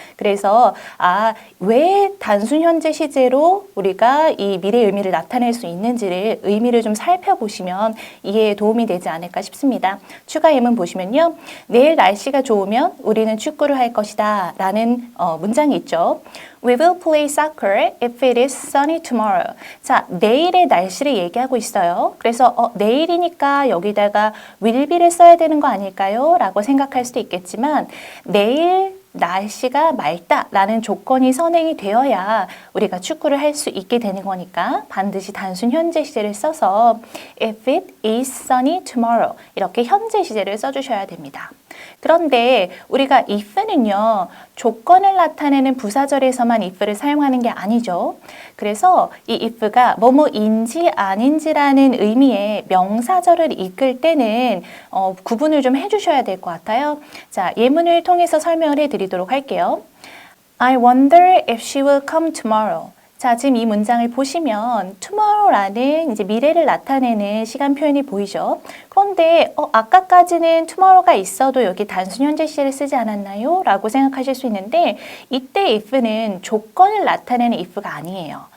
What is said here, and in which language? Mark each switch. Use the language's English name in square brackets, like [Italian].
[Korean] 그래서 왜 단순 현재 시제로 우리가 이 미래의 의미를 나타낼 수 있는지를 의미를 좀 살펴보시면 이해에 도움이 되지 않을까 싶습니다. 추가 예문 보시면요. 내일 날씨가 좋으면 우리는 축구를 할 것이다 라는 문장이 있죠. [English] We will play soccer if it is sunny tomorrow. [Korean] 자, 내일의 날씨를 얘기하고 있어요. 그래서 내일이니까 여기다가 will be를 써야 되는 거 아닐까요? 라고 생각할 수도 있겠지만 내일 날씨가 맑다라는 조건이 선행이 되어야 우리가 축구를 할 수 있게 되는 거니까 반드시 단순 현재 시제를 써서 [English] if it is sunny tomorrow [Korean] 이렇게 현재 시제를 써주셔야 됩니다. 그런데 우리가 if는요. 조건을 나타내는 부사절에서만 if를 사용하는 게 아니죠. 그래서 이 if가 뭐뭐인지 아닌지라는 의미의 명사절을 이끌 때는 구분을 좀 해주셔야 될 것 같아요. 자, 예문을 통해서 설명을 해드리도록 할게요. [English] I wonder if she will come tomorrow. [Korean] 자, 지금 이 문장을 보시면 tomorrow라는 이제 미래를 나타내는 시간 표현이 보이죠. 그런데 아까까지는 tomorrow가 있어도 여기 단순 현재 시제를 쓰지 않았나요? 라고 생각하실 수 있는데 이때 if는 조건을 나타내는 if가 아니에요.